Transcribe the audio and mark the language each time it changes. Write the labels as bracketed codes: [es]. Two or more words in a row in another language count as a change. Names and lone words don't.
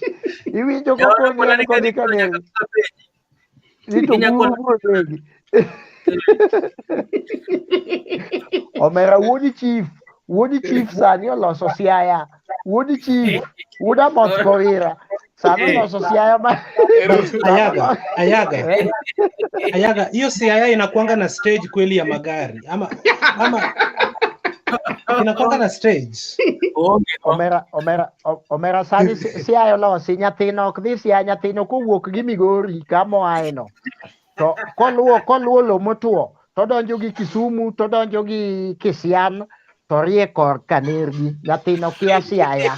[luo] Iwinjo ko ni kodi kanegi. Nito guru kanegi. Omera wuodi chief sani oloso siaya. Wuodi chief, wuoda Moskowira. Sani oloso siaya ma. [sw] Ayaga, hiyo siaya inakuanga na stage kweli ya magari. Ama inakuanga na stage. [luo] Omera sani siaya olosi nyathino ok dhi siaya nyathino kowuok gi Migori kamo aeno. To koluwo lo motuo, to donjo gi Kisumu, to donjo gi Kisian, to rie kor Kanergi, nyathino kia siaya.